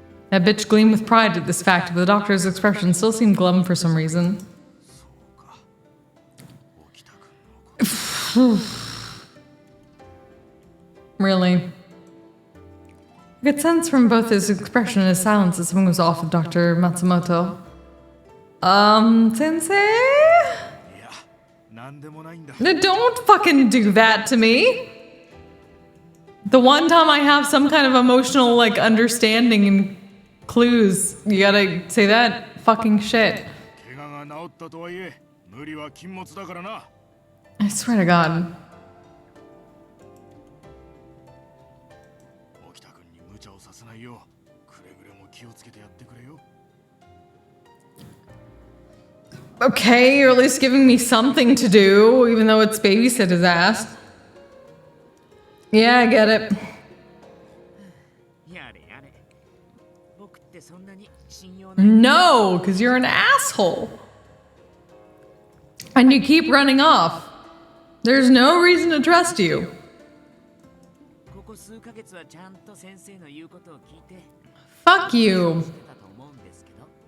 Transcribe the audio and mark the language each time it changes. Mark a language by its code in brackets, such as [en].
[en] That bitch gleamed with pride at this fact, but the doctor's expression still seemed glum for some reason. [ja] そうか沖田君のこと [en] Really. I could sense from both his expression and his silence that something was off with Dr. Matsumoto. Sensei? [ja] いやなんでもないんだ [en] Don't fucking do that to me. The one time I have some kind of emotional, like, understanding and clues, you gotta say that fucking shit. [ja] 怪我が治ったとはいえ無理は禁物だからな [en] I swear to God. [ja] 沖田君に無茶をさせないようくれぐれも気をつけてやってくれよ [en] Okay, you're at least giving me something to do, even though it's babysit his ass. Yeah, I get it. [ja] やれやれ僕ってそんなに信用ない [en] No, because you're an asshole. And you keep running off. There's no reason to trust you. [ja] ここ数ヶ月はちゃんと先生の言うことを聞いて [en] Fuck you. [ja] してたと思うんですけど